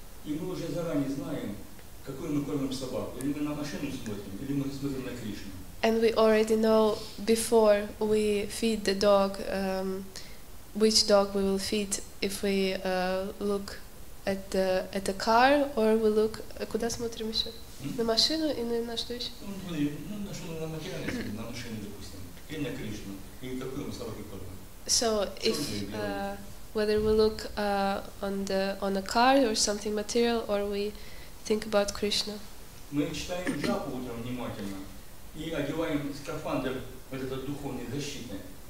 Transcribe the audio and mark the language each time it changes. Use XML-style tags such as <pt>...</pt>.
<ru>И мы уже заранее знаем, какую мы кормим собаку. Или мы на машину смотрим, или мы смотрим на Кришну.</ru> <en>And we already know before we feed the dog which dog we will feed. If we look at the car, or we look.</en> <ru>Куда смотрим еще? На машину и на что еще? На материальность, на машину, допустим, или на Кришну, или какую мы собаку кормим.</ru> <en>So if whether we look on a car or something material, or we think about Krishna.</en> <ru>Мы читаем джапу утром внимательно и одеваем скафандр, вот этот духовный, защитный.</ru>